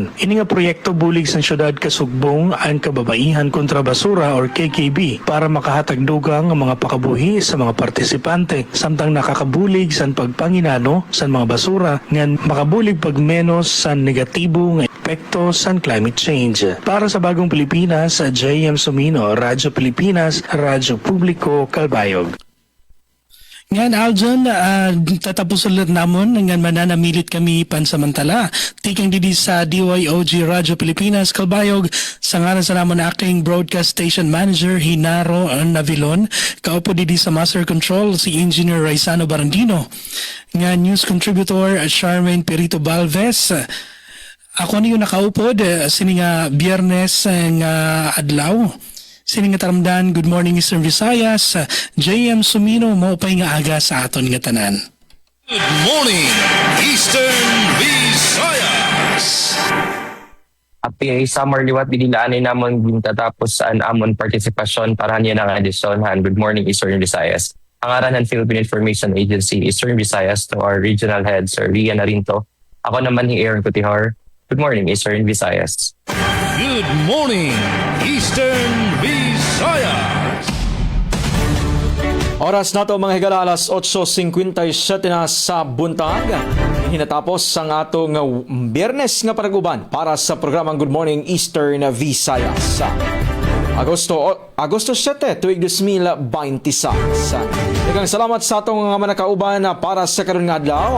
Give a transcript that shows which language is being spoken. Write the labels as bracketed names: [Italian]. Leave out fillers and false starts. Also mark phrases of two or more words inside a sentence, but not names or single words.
[Waray] Ini nga proyekto bulig sa syudad Kasugbong ang kababaihan kontra basura or KKB para makahatag dugang ang mga pakabuhi sa mga partisipante samtang nakakabulig sa pagpanginano sa mga basura ngan makabulig pagmenos sa negatibo nga epekto sa [English] climate change. [Waray] Para sa Bagong Pilipinas, JM Sumino, Radyo Pilipinas, Radyo Publiko, Calbayog. Ngan Aljon, tatapos ulit namon ngan mananamilit kami pansamantala. Tikang didi sa DYOG Radyo Pilipinas, Calbayog, sa ngalan sa namon acting broadcast station manager Hinaro Navilon, kaupo didi sa master control si Engineer Raisano Barandino, nga news contributor Charmaine Perito Balves. Ako niyo nakaupod sini nga Biyernes nga adlaw. Sini nga taramdan, Good Morning Eastern Visayas, JM Sumino, maupay nga aga sa aton nga tanan. [English] Good morning, Eastern Visayas. Happy summer [Waray] liwat dinilaan namon gintatapos ang amon partisipasyon para niya ng edisyon han Good Morning Eastern Visayas. Ang arahan ng Philippine Information Agency Eastern Visayas [English] to our regional head [Waray] Sir Rian Narinto. Ako naman ni Aaron Cotihar. [English] Good morning [Waray] Eastern Visayas. [English] Good morning, Eastern Visayas. [Cebuano] Oras na to mga higala, alas 8:57 na sa buntag. Hinatapos ang atong Biyernes nga panaguban para sa programang Good Morning Eastern Visayas. Agosto 7, tuig 2026. Daghang salamat sa atong mga manakauban para sa karon nga adlaw.